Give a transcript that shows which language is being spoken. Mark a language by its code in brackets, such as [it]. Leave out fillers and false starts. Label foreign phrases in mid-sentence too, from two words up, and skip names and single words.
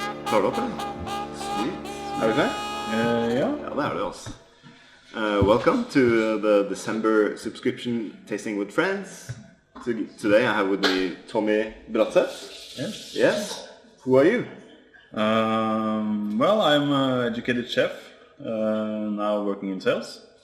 [no] Tar du opp, eller? Sweet. Er du klar? Ja. Ja, det er det altså. [en] Welcome to the December subscription tasting with friends. Today I have with me Tommy Bratse. Yes. Yes. Who are you? Well, I'm an educated chef, now working in sales.